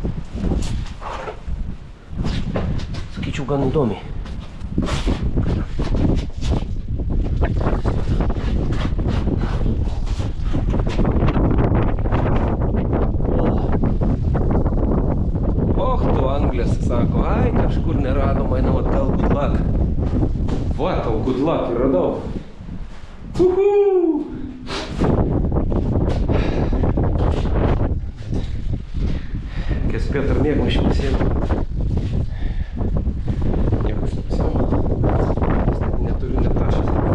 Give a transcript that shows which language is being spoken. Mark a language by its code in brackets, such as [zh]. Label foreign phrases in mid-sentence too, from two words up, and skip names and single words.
[lt] Sakyčiau, gan įdomiai. Sako, ai, kažkur neradom, einam atgal, [en] good luck. [lt] Va, tau [en] good luck [lt] ir radau. Reikės spėt ar mėgmaišį pasiėmti. Niekas nepasiėmė. Neturiu net tašas.